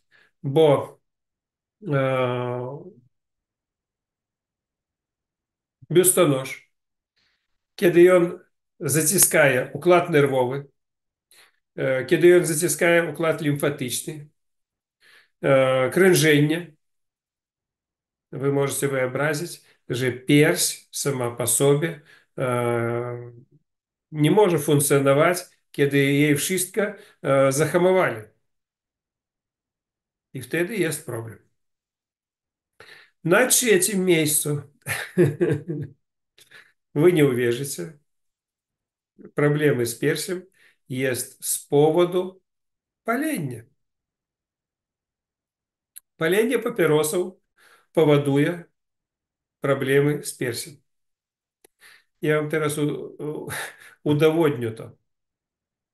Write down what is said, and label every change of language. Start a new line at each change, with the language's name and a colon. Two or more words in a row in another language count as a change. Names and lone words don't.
Polish: Bo biustonosz, kiedy on zaciskaje układ nerwowy, kiedy on zaciskaje układ limfatyczny, krążenie,
Russian: вы можете
Polish: wyobrazić, że pierś sama po sobie nie może funkcjonować, kiedy jej wszystko zahamowali. I wtedy jest problem. Na trzecim miejscu,
Russian: вы не
Polish: uwierzycie, problemy z piersią jest z powodu palenia. Palenie papierosów powoduje problemy z piersią. Ja wam teraz udowodnię to.